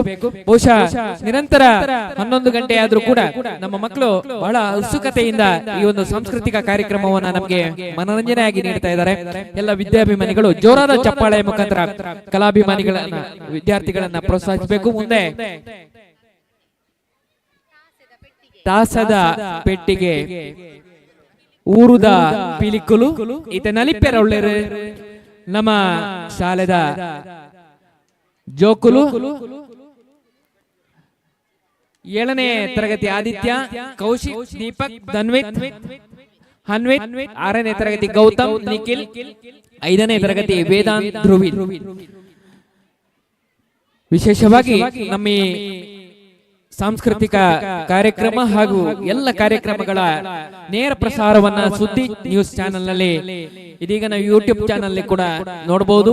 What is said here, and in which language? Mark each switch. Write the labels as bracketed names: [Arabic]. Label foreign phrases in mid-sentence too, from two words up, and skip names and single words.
[Kannada] ಬಹುಶಃ ನಿರಂತರ 11 ಗಂಟೆ ಆದ್ರೂ ಕೂಡ ನಮ್ಮ ಮಕ್ಕಳು ಬಹಳ ಉತ್ಸುಕತೆಯಿಂದ ಈ ಒಂದು ಸಾಂಸ್ಕೃತಿಕ ಕಾರ್ಯಕ್ರಮವನ್ನ ನಮಗೆ ಮನೋರಂಜನೆಯಾಗಿ ನೀಡ್ತಾ ಇದ್ದಾರೆ. ಎಲ್ಲ ವಿದ್ಯಾಭಿಮಾನಿಗಳು ಜೋರಾದ ಚಪ್ಪಾಳೆ ಮುಖಾಂತರ ಕಲಾಭಿಮಾನಿಗಳನ್ನ, ವಿದ್ಯಾರ್ಥಿಗಳನ್ನ ಪ್ರೋತ್ಸಾಹಿಸಬೇಕು. [Tulu] ಮುಂದೆ ತಾಸದ ಪೆಟ್ಟಿಗೆ ಊರುದ ಪಿಲಿಕುಲು ಈತ ನಲಿಪೆರ ಒಳ್ಳೆರು ನಮ್ಮ ಶಾಲೆದ ಜೋಕುಲು 7ನೇ ತರಗತಿ ಆದಿತ್ಯ, ಕೌಶಿಕ್, ದೀಪಕ್, ಧನ್ವಿತ್, ಹನ್ವಿತ್, 6ನೇ ತರಗತಿ ಗೌತಮ್, ನಿಖಿಲ್, 5ನೇ ತರಗತಿ ವೇದಾಂತ್, ಧ್ರುವಿ. [Kannada] ವಿಶೇಷವಾಗಿ ನಮ್ಮ ಸಾಂಸ್ಕೃತಿಕ ಕಾರ್ಯಕ್ರಮ ಹಾಗೂ ಎಲ್ಲ ಕಾರ್ಯಕ್ರಮಗಳ ನೇರ ಪ್ರಸಾರವನ್ನ ಸುದ್ದಿ ನ್ಯೂಸ್ ಚಾನೆಲ್ ನಲ್ಲಿ ಇದೀಗ ನಾವು ಯೂಟ್ಯೂಬ್ ಚಾನೆಲ್ ಕೂಡ ನೋಡಬಹುದು.